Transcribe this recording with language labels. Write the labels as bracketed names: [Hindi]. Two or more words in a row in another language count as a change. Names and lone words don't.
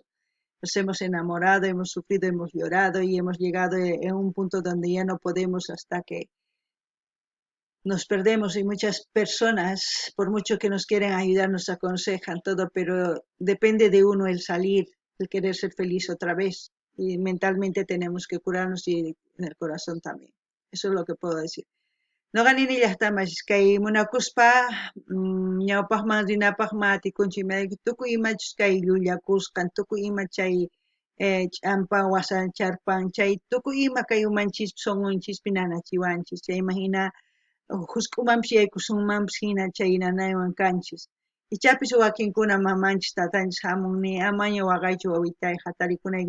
[Spanish] Nos hemos enamorado, hemos sufrido, hemos llorado y hemos llegado a un punto donde ya no podemos hasta que nos perdemos y muchas personas, por mucho que nos quieren ayudar, nos aconsejan todo, pero depende de uno el salir, el querer ser feliz otra vez. Y mentalmente tenemos que curarnos y en el corazón también. Eso es lo que puedo decir. [Quechua] No ganin [Spanish] ya está más que [Quechua] munakuspa ñawpaqman rinapaqman atikunchik tukuy imachus kay llullakusqan tukuy ima chay ch'ampa wasan charpan chay tukuy ima kay umanchis songonchispin nanachiwanchis chay imagina husk'umanpis yaykusunmanpis hina chay nanaywan kanchis ichapis wakinkuna mamanchis tatanchis hamun ni amaña waqaychu wawitay hatarikunayki